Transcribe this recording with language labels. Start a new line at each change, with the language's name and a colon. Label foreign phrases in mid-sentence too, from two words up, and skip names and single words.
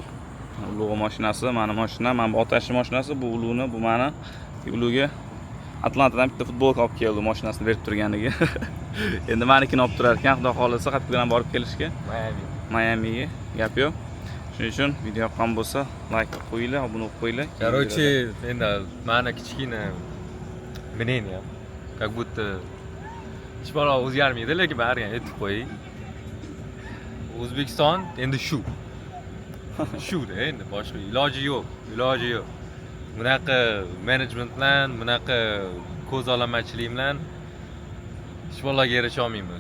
Uzbek: Ulug' mashinasi, mana mashina, mana bu otashning mashinasi, bu ulug'ni, bu meni. Ulug'ga Atlantadan bitta futbolka olib keldi, mashinasini berib turganiga. Endi menikini olib turar ekan, xudo xolisa qattiq bilan borib kelishga. Miamiga gap yo'q. Shuning uchun video yoqqan bo'lsa, like qo'yinglar, obuna bo'lib qo'yinglar. Короче, endi mani kichkina
Russian: мнение, как будто
Uzbek: hech balo o'zgarmaydi, lekin baribir aytib qo'ying. O'zbekiston endi shu. Shu-da endi boshqa iloji yo'q, iloji yo'q. Bunaqa menejment bilan, bunaqa ko'zolamachilik bilan hech baloga erisha olmaymiz.